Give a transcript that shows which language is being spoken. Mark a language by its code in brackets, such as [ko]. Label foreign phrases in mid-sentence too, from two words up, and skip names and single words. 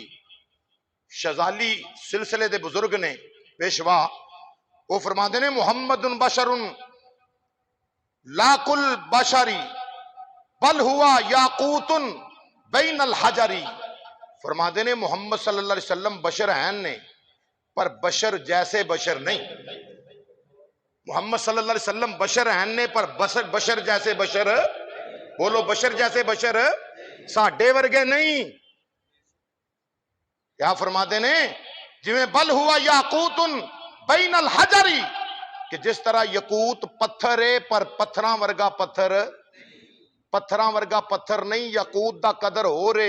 [pa] شاذلی سلسلے دے بزرگ نیں، پیشوا، وو فرماتے نیں [ar] محمد بشر لا كالبشر بل هو ياقوت بين الحجر. [pa] فرماتے نیں محمد [ar] صلى الله عليه وسلم [pa] بشر ہیں نیں، پر بشر جیسے بشر نہیں. محمد [ar] صلى الله عليه وسلم [pa] بشر ہیں نیں، پر بشر جیسے بشر، بولو بشر جیسے بشر، ساڈے ورگے نہیں. کیا فرماتے نیں? جیویں [ar] بل هو ياقوت بين الحجر, [pa] کہ جس طرح یاقوت پتھر ہے پر پتھراں ورگا پتھر، پتھراں ورگا پتھر نہیں، یاقوت دا قدر ہو رے.